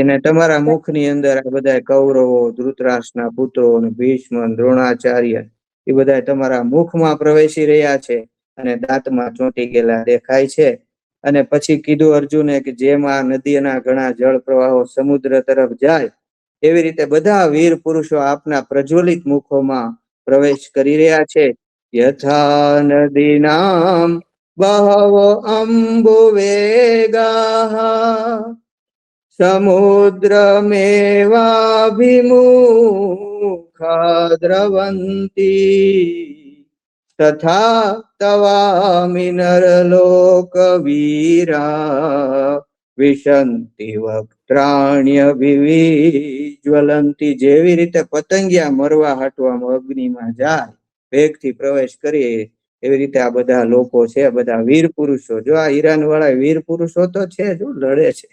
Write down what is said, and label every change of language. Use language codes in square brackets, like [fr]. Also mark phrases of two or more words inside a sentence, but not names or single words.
[gu] અને તમારા મુખની અંદર આ બધા કૌરવો, ધૃતરાષ્ટ્રના પુત્રો, ભીષ્મ, દ્રોણાચાર્ય એ બધા તમારા મુખમાં પ્રવેશી રહ્યા છે અને દાંતમાં ચોંટી ગયેલા દેખાય છે. અને પછી કીધું અર્જુને કે જેમ આ નદીના ઘણા જળ પ્રવાહો સમુદ્ર તરફ જાય એવી રીતે બધા વીર પુરુષો આપના પ્રજ્વલિત મુખોમાં પ્રવેશ કરી રહ્યા છે. [sa] यथा नदीनां बहवो अम्बुवेगाः समुद्रमेवाभिमुखा द्रवन्ति तथा तवामि नरलोकवीरा વિશંતિ વક્ત્રાણ્યવિજ્વલંતિ. [gu] જેવી રીતે પતંગિયા મરવા હાટવામાં અગ્નિમાં જાય વેગથી પ્રવેશ કરીએ એવી રીતે આ બધા લોકો છે, બધા વીર પુરુષો. જો આ ઈરાન વાળા વીર પુરુષો તો છે, જો લડે છે.